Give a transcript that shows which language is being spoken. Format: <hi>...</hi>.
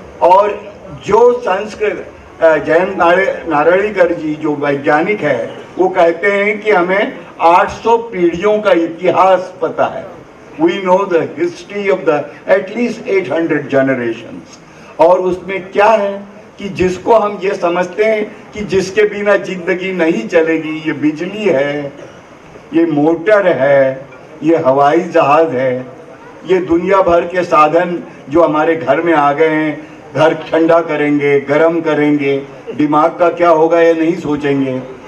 <hi>और जो संस्कृत जयंत नारळीकर जी जो वैज्ञानिक है वो कहते हैं कि हमें 800 पीढ़ियों का इतिहास पता है।</hi> <en>We know the history of the at least 800 generations।</en> <hi>और उसमें क्या है कि जिसको हम ये समझते हैं कि जिसके बिना जिंदगी नहीं चलेगी, ये बिजली है, ये मोटर है, ये हवाई जहाज है, ये दुनिया भर के साधन जो हमारे घर में आ गए हैं, घर ठंडा करेंगे, गर्म करेंगे, दिमाग का क्या होगा ये नहीं सोचेंगे।</hi>